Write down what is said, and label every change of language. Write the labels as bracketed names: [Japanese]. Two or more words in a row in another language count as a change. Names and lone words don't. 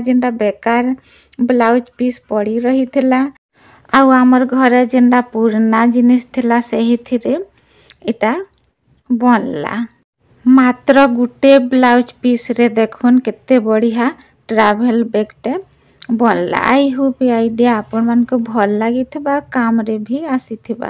[Odia] ଯେଉଁଟା ବେକାର ବ୍ଲାଉଜ ପିସ ପଡ଼ି ରହି ଥିଲା ଆଉ ଆମର ଘରେ ଯେଉଁଟା ପୁରୁଣା ଜିନିଷ ଥିଲା ସେହି ଥିରେ ଇଟା ବନିଲା। ମାତ୍ର ଗୋଟେ ବ୍ଲାଉଜ ପିସ ରେ ଦେଖନ୍ତୁ କେତେ ବଢ଼ିଆ ଟ୍ରାଭେଲ ବ୍ୟାଗଟେ ବନିଲା। [English] I hope [Odia] ଆଇଡିଆ ଆପଣ ମାନଙ୍କୁ ଭଲ ଲାଗିଥିବ କାମ ରେ ବି ଆସିଥିବ।